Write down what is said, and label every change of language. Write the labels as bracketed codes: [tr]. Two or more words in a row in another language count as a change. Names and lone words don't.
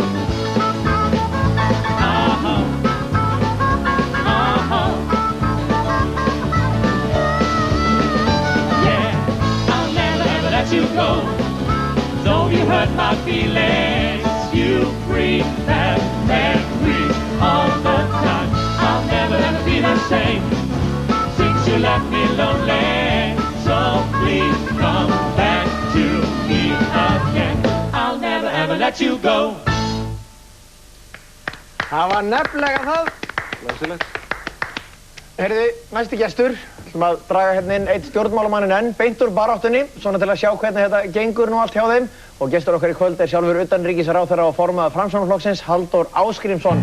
[en] You go, though you hurt my feelings, you bring back memories all the time. I'll never ever be the same since you left me lonely. So please come back to me again. I'll never ever let you go. [is] Það var nefnilega það. Læsilegt. Heyrðu, næsti gestur, ætlum að draga hérna inn eitt stjórnmálamannin enn, beint úr baráttunni, svona til að sjá hvernig þetta gengur nú allt hjá þeim. Og gestur okkar í kvöld er sjálfur utanríkisráðherra og formaður Framsóknarflokksins, Halldór Ásgrímsson.